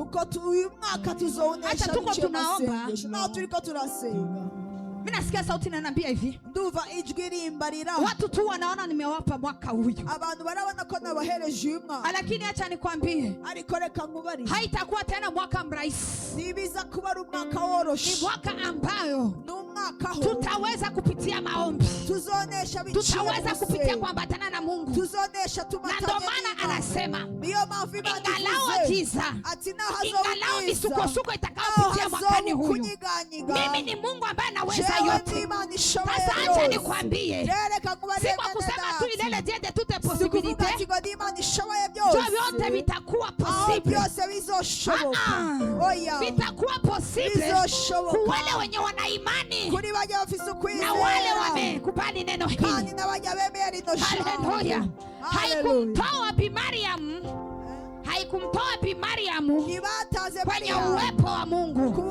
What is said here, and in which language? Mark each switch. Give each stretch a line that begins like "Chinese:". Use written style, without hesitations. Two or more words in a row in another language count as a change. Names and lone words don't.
Swahili: Acha tuko tunaomba. Mimi nasikia sauti inaniambia hivi,
Rundi: nduva ijwi rimbarira,
Swahili: watu tu wanaona nimewapa mwaka huyu,
Rundi: abantu barabona ko nabahereje uyu mwaka.
Swahili: Lakini acha nikwambie, haitakuwa tena mwaka mrahisi,
Rundi: nibiza kuba ari umwaka woroshe,
Swahili: ni mwaka ambayo tutaweza kupitia maombi, tutaweza kupitia kuambatana na Mungu. Na ndio maana anasema ingalao giza, ingalao misukosuko itakayopitia mwakani huyu, mimi ni Mungu ambaye anaweza yote. Sasa acha nikwambie, si kwa kusema tu ile
French: Dieu de toutes possibilités,
Swahili: vyote vitakuwa possible. Vitakuwa possible kwa wale wenye wana imani na wale wamekubali neno hili. Haleluya. Haikumtoa Bi Mariam, haikumtoa Bi Mariam kwenye uwepo wa Mungu.